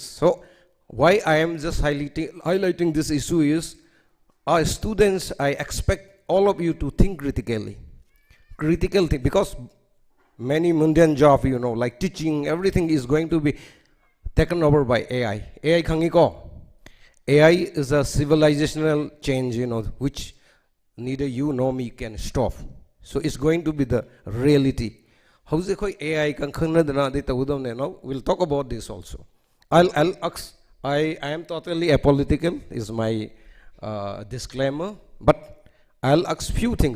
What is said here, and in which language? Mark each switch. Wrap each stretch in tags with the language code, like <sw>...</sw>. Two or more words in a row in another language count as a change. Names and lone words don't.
<en>So why I am just highlighting this issue is, our students, I expect all of you to think critically. Critical thing, because many mundane jobs, like teaching, everything is going to be taken over by AI.</en> <mni>AI khangiko.</mni> <en>AI is a civilizational change, which neither you nor me can stop. So it's going to be the reality. How is it AI can we'll talk about this also. I'll ask, I am totally apolitical, is my disclaimer, but I'll ask few things.</en>